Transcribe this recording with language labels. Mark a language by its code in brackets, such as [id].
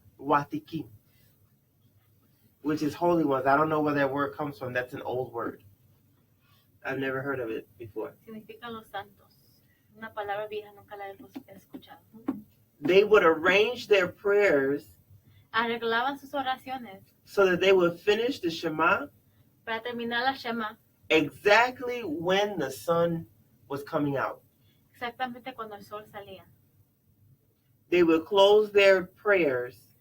[en] Watikim, which is holy ones. I don't know where that word comes from. That's an old word. I've never heard of it before. [es] Significan los santos. Una palabra vieja, nunca la he escuchado. [en] They would arrange their prayers [es] Arreglaban sus oraciones [en] so that they would finish the Shema [es] para terminar la Shema [en] exactly when the sun was coming out. [es] exactamente cuando el sol salía. [en] They would close their prayers